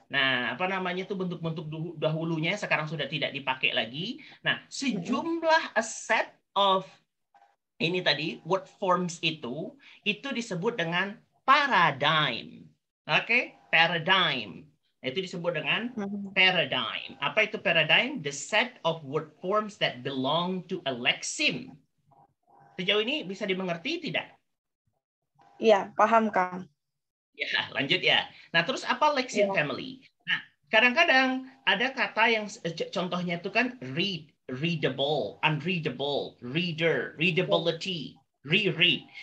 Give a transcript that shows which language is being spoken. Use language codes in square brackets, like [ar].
[id] Nah, apa namanya itu bentuk-bentuk dahulunya sekarang sudah tidak dipakai lagi. Nah, sejumlah [en] a set of [id] ini tadi word forms itu disebut dengan paradigm. Oke, paradigm. Itu disebut dengan paradigm. Apa itu paradigm? [en] The set of word forms that belong to a lexeme. [id] Sejauh ini bisa dimengerti tidak? Iya, paham, Kang. Ya, lanjut ya. Nah, terus apa lexeme family? Nah, kadang-kadang ada kata yang contohnya itu kan read, readable, unreadable, reader, readability, reread.